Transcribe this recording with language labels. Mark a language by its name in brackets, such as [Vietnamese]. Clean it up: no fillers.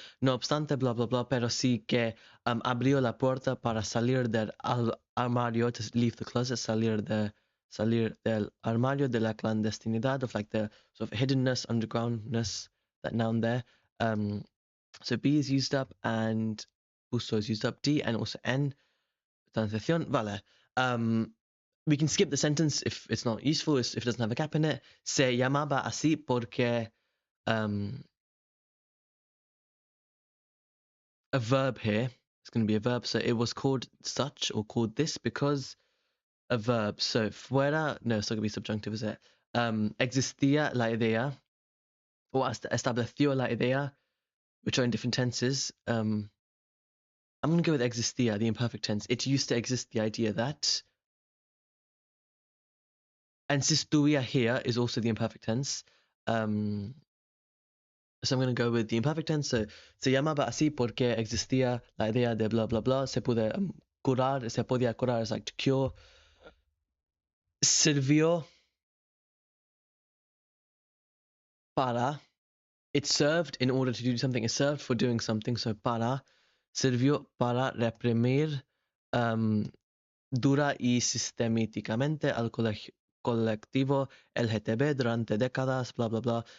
[Spanish] No obstante, blah, blah, blah, pero sí que abrió la puerta para salir del armario, [English] to leave the closet, [Spanish] salir del armario de la clandestinidad, [English] of like the sort of hiddenness, undergroundness, that noun there. So B is used up and puso is used up, D and also N. Transición, vale. We can skip the sentence if it's not useful, if it doesn't have a gap in it. [Spanish] Se llamaba así porque [English] a verb here. It's going to be a verb. So it was called such or called this because a verb. So fuera, no, it's not going to be subjunctive, is it? [Spanish] Existía la idea, o estableció la idea [English] which are in different tenses. I'm going to go with existía, the imperfect tense. It used to exist, the idea that. And existía here is also the imperfect tense. Um, so I'm going to go with the imperfect tense. [Spanish] So se llamaba así porque existía la idea de blah, blah, blah. Se puede curar, se podía curar, [English] is like to cure. [Spanish] Sirvió para. [English] It served in order to do something. It served for doing something. So para. [Spanish] Sirvió para reprimir dura y sistemáticamente al colectivo LGTB durante décadas, bla, bla, bla.